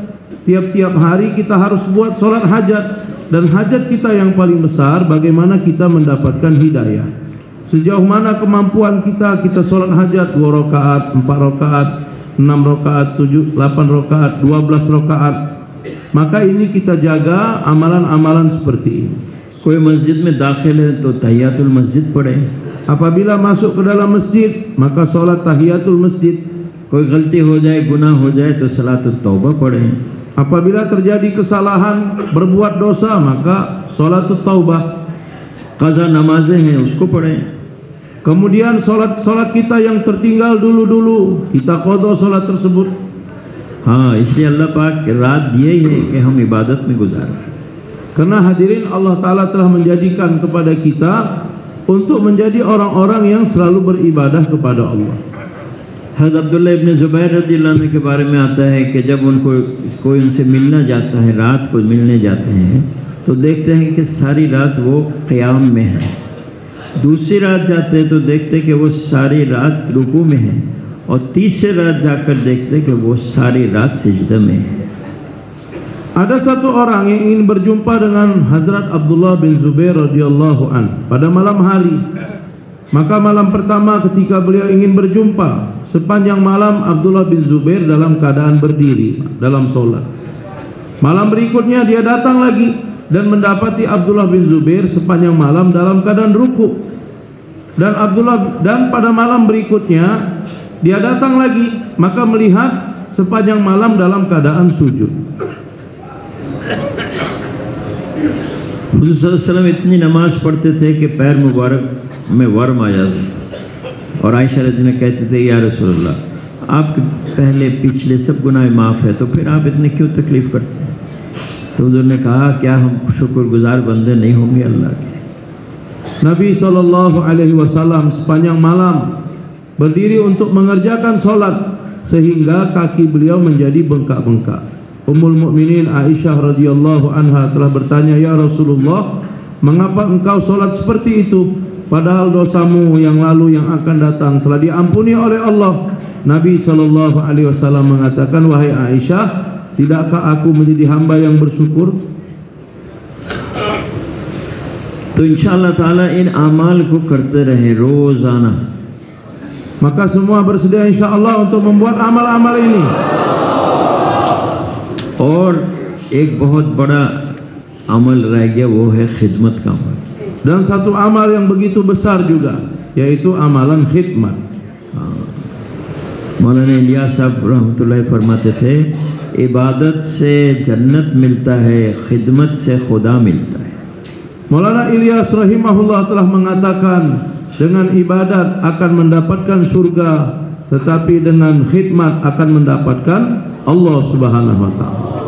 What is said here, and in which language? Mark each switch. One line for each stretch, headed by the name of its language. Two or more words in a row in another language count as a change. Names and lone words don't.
Malay: Tiap-tiap hari kita harus buat solat hajat, dan hajat kita yang paling besar bagaimana kita mendapatkan hidayah. Sejauh mana kemampuan kita, kita solat hajat 2 rakaat, 4 rakaat, 6 rakaat, 7, 8 rakaat, 12 rakaat. Maka ini kita jaga amalan-amalan seperti ini.
Urdu: کوئی مسجد میں داخل ہے تو تحیۃ المسجد پڑھے.
Malay: Apabila masuk ke dalam masjid, maka solat tahiyatul masjid.
Urdu: کوئی غلطی ہو جائے، گناہ ہو جائے تو صلاۃ التوبہ پڑھے.
Malay: Apabila terjadi kesalahan, berbuat dosa, maka solatut taubah.
Urdu: قضا نمازیں ہیں اس کو پڑھیں.
Malay: Kemudian solat kita yang tertinggal dulu kita qada solat tersebut.
Urdu: ہاں، اس لیے اللہ پاک رات دیے ہی ہے کہ ہم عبادت میں گزاریں.
Malay: Karena hadirin, Allah Ta'ala telah menjadikan kepada kita untuk menjadi orang-orang yang selalu beribadah kepada Allah.
Urdu: حضرت عبداللہ ابن زبیر
Arabic: رضي الله عنه
Urdu: کے بارے میں آتا ہے کہ جب ان کو کوئی ان سے ملنا جاتا ہے، رات کو ملنے جاتے ہیں، تو دیکھتے ہیں کہ ساری رات وہ قیام میں ہے. دوسری رات جاتے ہیں تو دیکھتے کہ وہ ساری رات رکوع میں ہے، اور تیسری رات جا کر دیکھتے کہ وہ ساری رات سجدہ میں ہے.
Malay: Ada satu orang yang ingin berjumpa dengan Hazrat Abdullah bin Zubair
Arabic: رضي الله عن
Malay: pada malam hari. Maka malam pertama ketika beliau ingin berjumpa, sepanjang malam Abdullah bin Zubair dalam keadaan berdiri dalam solat. Malam berikutnya dia datang lagi dan mendapati Abdullah bin Zubair sepanjang malam dalam keadaan ruku. Dan pada malam berikutnya dia datang lagi, maka melihat sepanjang malam dalam keadaan sujud.
Urdu: حضور
Arabic: صلى الله عليه وسلم
Urdu: اتنی نماز پڑھتے تھے کہ پیر مبارک میں ورم آ جاتا، اور عائشہ رضی نے کہتے تھے,
Arabic: يا رسول الله,
Urdu: آپ کے پہلے پچھلے سب گناہ معاف ہے، تو پھر آپ اتنے کیوں تکلیف کرتے ہیں? تو حضور نے کہا، کیا ہم شکرگزار بندے نہیں ہوں گے اللہ کے?
Malay: Nabi SAW sepanjang malam berdiri untuk mengerjakan sholat sehingga kaki beliau menjadi bengkak-bengkak. Ummul Mukminin Aisyah
Arabic: رضي الله عنها
Malay: telah bertanya,
Arabic: يا رسول الله,
Malay: mengapa engkau sholat seperti itu padahal dosamu yang lalu yang akan datang telah diampuni oleh Allah? Nabi SAW mengatakan, wahai Aisyah, tidakkah aku menjadi hamba yang bersyukur?
Urdu: تو
Arabic: إن شاء الله تعالى
Urdu: ان اعمال کو کرتے رہیں روزانہ.
Malay: Maka semua bersedia insyaallah untuk membuat amal-amal ini.
Urdu: اور ایک بہت بڑا عمل رہ گیا، وہ ہے خدمت کا عمل.
Malay: Dan satu amal yang begitu besar juga, yaitu amalan khidmat.
Urdu: مولانا الیاس صاحب رحمۃ اللہ فرماتے تھے، عبادت سے جنت ملتا ہے، خدمت سے خدا ملتا ہے.
Malay: Maulana Ilyas rahimahullah telah mengatakan, dengan ibadat akan mendapatkan surga, tetapi dengan khidmat akan mendapatkan Allah
Arabic: سبحانه وتعالى.